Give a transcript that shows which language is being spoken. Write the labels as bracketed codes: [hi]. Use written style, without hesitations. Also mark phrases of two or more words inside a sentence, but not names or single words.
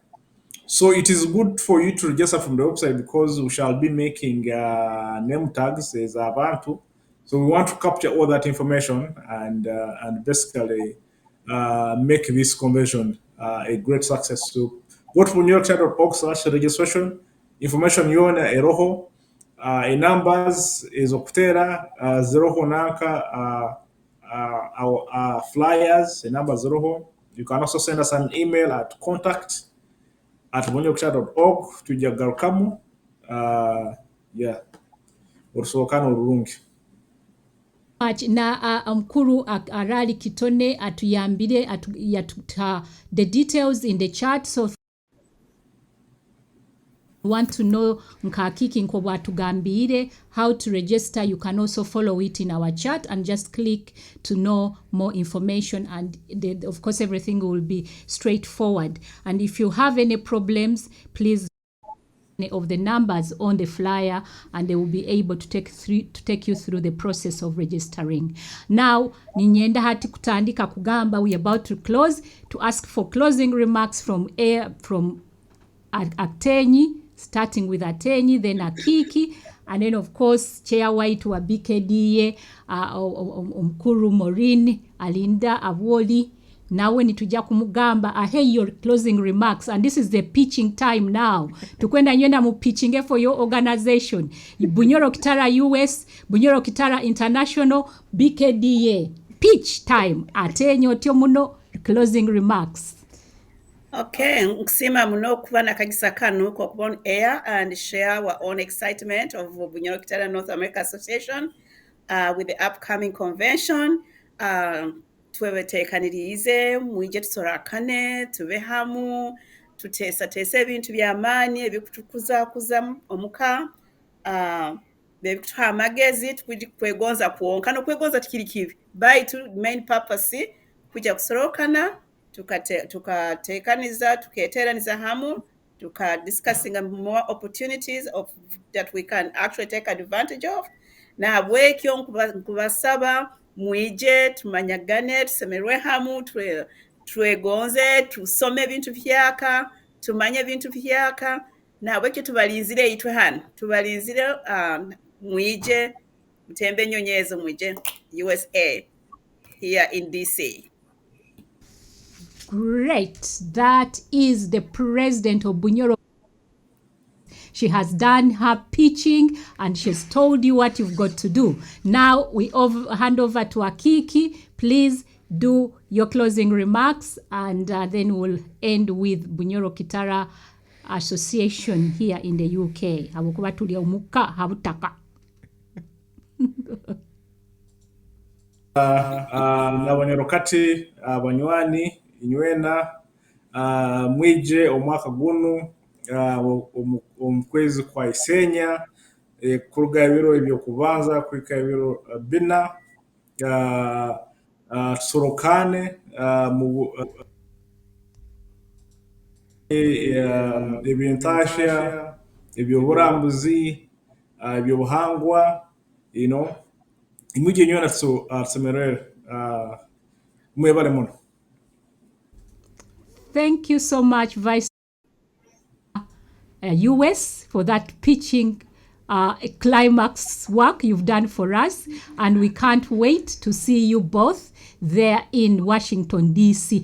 [en] So it is good for you to register from the website because we shall be making name tags as Abantu. So we want to capture all that information and basically make this conversion a great success. So go to bunyorokitara.org/registration. [nyo] Information yona eroho numbers is okutera zeroho nanka [en] our flyers [nyo] number zeroho. [en] You can also send us an email at contact@bunyorokitara.org [nyo] tujja garukamu yeah orusookana olulungi na mkuru Arali Kitone atuyambire [en] the details in the chat. So want to know [nyo] nkakiki nko atugambire [en] how to register, you can also follow it in our chat and just click to know more information, and of course everything will be straightforward. And if you have any problems, please of the numbers on the flyer and they will be able to take you through the process of registering. [nyo] Now ninyenda hati kutandika kugamba, [en] we are about to close, to ask for closing remarks from Atenyi, starting with Atenyi, then Akiki, and then of course Chair White wa BKDA, Omkuru Maureen, Alinda Awoli. Now when [nyo] nituja kumugamba, [en] I hear your closing remarks, and this is the pitching time now. [nyo] Tukwenda nyenda mu [en] pitching for your organization. Bunyorokitara US, Bunyorokitara International, BKDA. Pitch time. [nyo] Atenyi otyo muno, closing remarks. [en] Okay, [nyo] nkusima muno kuba nakagisa kanu ko [en] on air and share our own excitement of Bunyorokitara North America Association with the upcoming convention. [nyo] Twebetekanirize mwije tusorakane tube hamu tutesa ebintu by'amaani ebikutukuza omuka bekutuha amagezi tukwegonza kuonka n'okwegonza tikiri kibi [en] by to main purpose [nyo] kuja kusorokana tukatekaniza tuketeraniza hamu [en] discussing more opportunities of that we can actually take advantage of. [nyo] Na bwekyo nkubasaba mwije tumanyagane tusemerwe hamu twegonze tusome bintu vyaka tumanye bintu vyaka na bwekyo tubalinzire itwe hano tubalinzire mwije mtembe nyonyezo mwije [en] USA here in DC. Great. That is the president of Bunyoro. She has done her pitching and she's told you what you've got to do. Now we hand over to Akiki. Please do your closing remarks, and then we'll end with Bunyorokitara Association here in the UK. [nyo] n'abanyoro kati abanywani inywena mwije omwaka gunu omukwezi kwa Isenya kuruga ebiro ebyo kubanza kwika ebiro bina tusorokane mu ebyentasya ebyoburambuzi ebyobuhangwa imwije nywena tusemerere mwebale muno. [en] Thank you so much, Vice US, for that pitching climax work you've done for us. And we can't wait to see you both there in Washington, D.C.